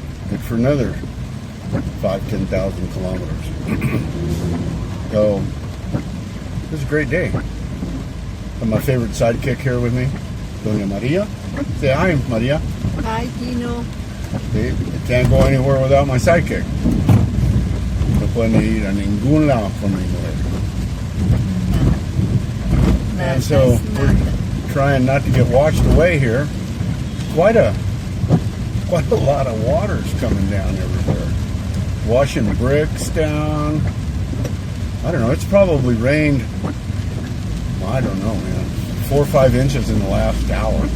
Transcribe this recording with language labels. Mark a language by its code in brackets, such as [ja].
[en] Good for another 10,000 kilometers. So, it was a great day. Got my favorite sidekick here with me, Doña Maria. Say hi, Maria. Hi, Gino. See, I can't go anywhere without my sidekick. [es] No pueden ir a ningún lado con mi mujer. [en] And so we're trying not to get washed away here. Quite a lot of water's coming down everywhere. Washing bricks down. I don't know, it's probably rained, I don't know, man, 4 or 5 inches in the last hour.